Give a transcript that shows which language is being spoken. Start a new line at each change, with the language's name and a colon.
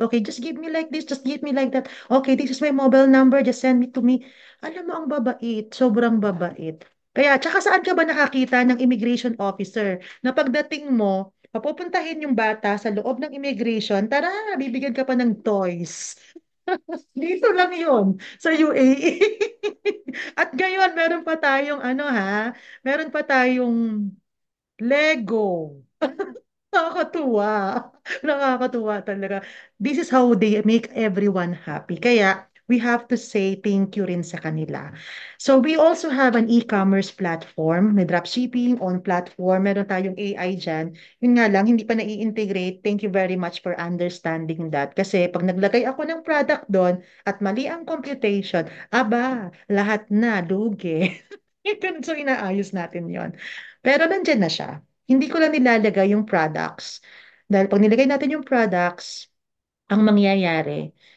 English: Okay, just give me like this, just give me like that. Okay, this is my mobile number, just send it to me.
Filipino: Alam mo, ang babait, sobrang babait. Kaya, tsaka saan ka ba nakakita ng immigration officer na pagdating mo, papupuntahin yung bata sa loob ng immigration, tara, bibigyan ka pa ng toys. Dito lang yun, sa UAE. At ngayon, meron pa tayong ano ha, meron pa tayong Lego. Nakakatuwa. Nakakatuwa talaga.
English: This is how they make everyone happy. Kaya, we have to say thank you
Filipino: rin sa kanila.
English: So, we also have an e-commerce platform.
Filipino: May dropshipping on platform. Meron tayong AI dyan. Yun nga lang, hindi pa nai-integrate.
English: Thank you very much for understanding that.
Filipino: Kasi, pag naglagay ako ng product doon at mali ang computation, aba, lahat na, lugi. So, inaayos natin yon. Pero nandyan na siya. Hindi ko lang nilalagay yung products. Dahil pag nilagay natin yung products, ang mangyayari,